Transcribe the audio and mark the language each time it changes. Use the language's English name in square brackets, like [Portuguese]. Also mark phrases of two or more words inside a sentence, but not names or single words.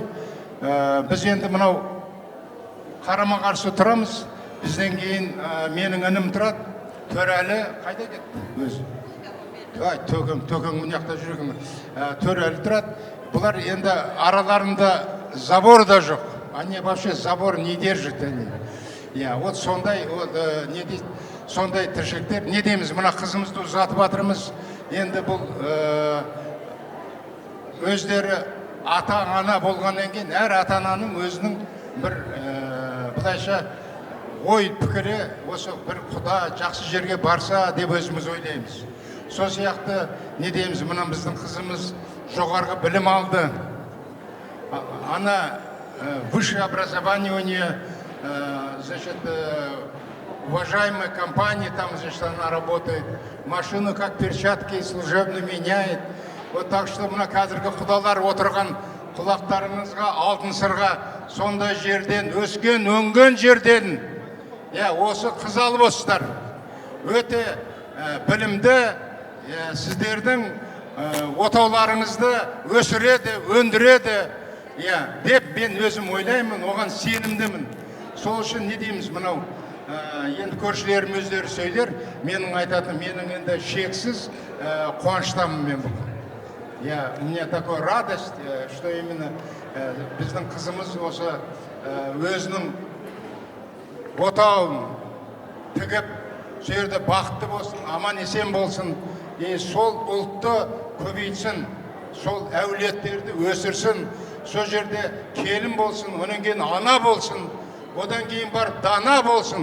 [Kazakh] Біз енді мынау қарама қарсы тұрамыз. Бізден кейін менің інім тұрады. Төрәлі қайда кетті өзі? ай төкең мына жақта жүрген төрәлі тұрады. Бұлар енді араларында забор да жоқ. [Russian] Они вообще забор не держит они. Я вот [Kazakh] сондай не дейді, сондай тіршіліктер. Не дейміз, мына қызымызды ұзатып жатырмыз. Енді бұл өздері ата-ана болғаннан кейін әр ата-ананың өзінің бір былайша ой пікірі, осы бір құда жақсы жерге барса деп өзіміз ойлаймыз. Сол сияқты не дейміз, мына біздің қызымыз жоғарғы білім алды. [Russian] Она высшее образование у нее, значит, уважаемой компании, там, значит, она работает, машину как перчатки служебно меняет. Вот так что [Kazakh] мына қазіргі құдалар отырған құлақтарыңызға алтын сырға сондай жерден, өскен, өнген жерден, осы қыз алып осыздар. Өте білімді, сіздердің отауларыңызды өсіреді, өндіреді, деп мен өзім ойлаймын, оған сенімдімін. Сол үшін не дейміз, мынау енді көршілерім өздері сөйлер, менің айтатыным, менің енді шексіз қуаныштамын мен бұл. [Russian] У меня такая радость, что именно [Kazakh] біздің қызымыз осы өзінің отауын тігіп, сол жерде бақытты болсын, аман есен болсын, сол ұлтты көбейтсін, сол әулеттерді өсірсін, сол жерде келін болсын, онан кейін ана болсын, одан кейін барып дана болсын.